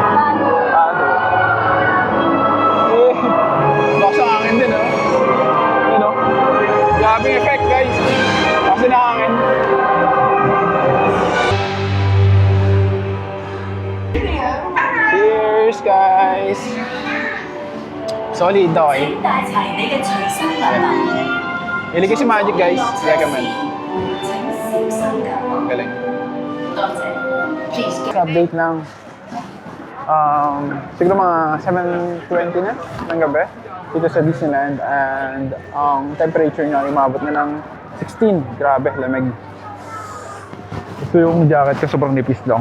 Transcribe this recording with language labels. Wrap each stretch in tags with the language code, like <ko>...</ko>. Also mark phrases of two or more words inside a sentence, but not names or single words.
<tl>Eh, lakas ang hangin din, oh. Ano? Grabing effect, guys. Kasi na hangin. Cheers, guys. Solid, okay.</tl> <yue>帶齊你嘅隨身禮物，</yue> <tl>Iligay si Magic, guys. Recommend.</tl> <yue>請小心㗎。</yue> <tl>Galing.</tl> <yue>多謝。Please</yue> <tl>Update lang. Siguro mga 7:20 na ng gabi dito sa Disneyland and ang temperature niya umabot na ng 16. Grabe, lamig. Ito yung jacket ko, sobrang nipis lang.</tl>